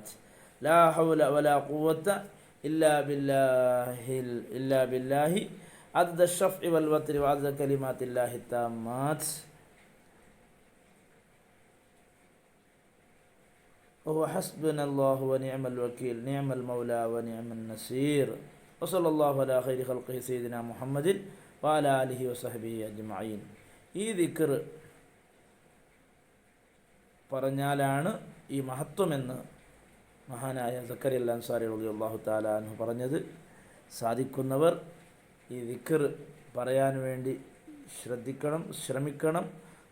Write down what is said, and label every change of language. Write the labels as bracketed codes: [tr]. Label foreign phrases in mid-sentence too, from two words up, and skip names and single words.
[ar] لا حول ولا قوة إلا بالله عدد الشفع والوتر وعدد كلمات الله التامات. وهو حسبنا الله ونعم الوكيل نعم المولى ونعم النصير. وصلى الله على خير خلقه سيدنا محمد وعلى آله وصحبه أجمعين. [ml] ഈ ദിക്ർ പറഞ്ഞാലാണ് ഈ മഹത്വമെന്ന് മഹാനായ സക്കരിയൽ അൻസാരി [ar] رضي الله تعالى عنه [ml] പറഞ്ഞത്. സാധിക്കുന്നവർ ഈ ദിക്ർ പറയാൻ വേണ്ടി ശ്രമിക്കണം.